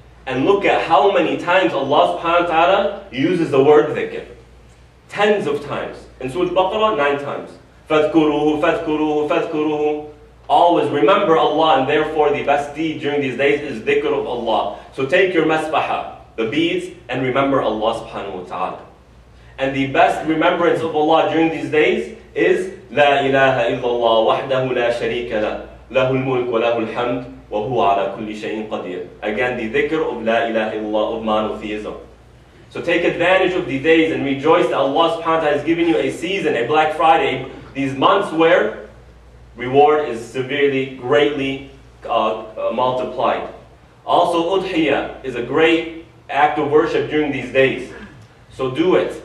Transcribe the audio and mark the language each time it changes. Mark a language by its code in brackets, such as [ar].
[en] And look at how many times Allah subhanahu wa ta'ala uses the word dhikr. Tens of times. In Surah Al-Baqarah, 9 times. [ar] فَاذْكُرُوهُ فَاذْكُرُوهُ فَاذْكُرُوهُ. [en] Always remember Allah, and therefore the best deed during these days is dhikr of Allah. So take your masbaha, the beads, and remember Allah subhanahu wa ta'ala. And the best remembrance of Allah during these days is [ar] لا إله إلا الله وحده لا شريك له له الملك وله الحمد وهو على كل شيء قدير. [en] Again, the dhikr of La ilaha illallah, of monotheism. So take advantage of the days and rejoice that Allah subhanahu wa ta'ala has given you a season, a Black Friday, these months where reward is severely, greatly multiplied. Also, Udhiyah is a great act of worship during these days. So do it.